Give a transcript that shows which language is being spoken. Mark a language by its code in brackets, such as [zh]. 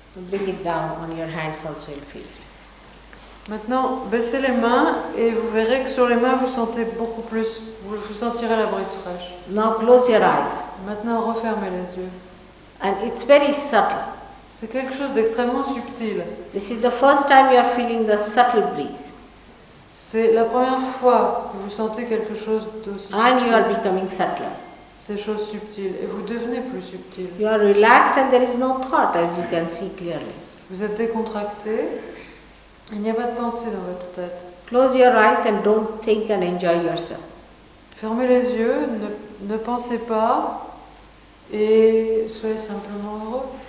[en] Bring it down on your hands also, you'll feel it. [fr] Maintenant, baissez les mains et vous verrez que sur les mains, vous sentez beaucoup plus, vous sentirez la brise fraîche. [en] Now close your eyes. [fr] Maintenant, refermez les yeux. [en] And it's very subtle. [fr] C'est quelque chose d'extrêmement subtil. [en] This is the first time you are feeling the subtle breeze. [fr] C'est la première fois que vous sentez quelque chose d'aussi [en] And you are [fr] subtil. [en] becoming subtler. [fr] Ces choses subtiles. Et vous devenez plus subtil. [en] You are relaxed and there is no thought, as you can see clearly. [fr] Vous êtes décontracté. Il n'y a pas de pensée dans votre tête. [en] Close your eyes and don't think and enjoy yourself. [fr] Fermez les yeux, ne pensez pas et soyez simplement heureux.